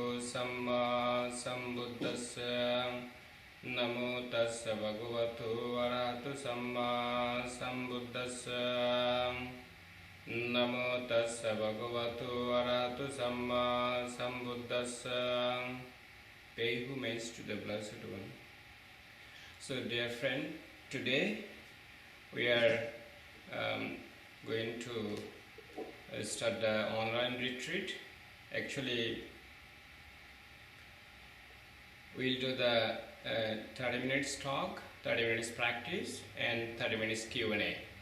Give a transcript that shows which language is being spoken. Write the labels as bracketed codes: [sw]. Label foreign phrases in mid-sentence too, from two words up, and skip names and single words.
[pi] Samma Sambuddhassa Namo Tassa Bhagavato Arahato Samma Sambuddhassa Namo Tassa Bhagavato Arahato Samma Sambuddhassa. [en] Pay homage to the Blessed One. So dear friend, today we are going to start the online retreat. Actually, we'll do the 30 minutes talk, 30 minutes practice, and 30 minutes Q&A.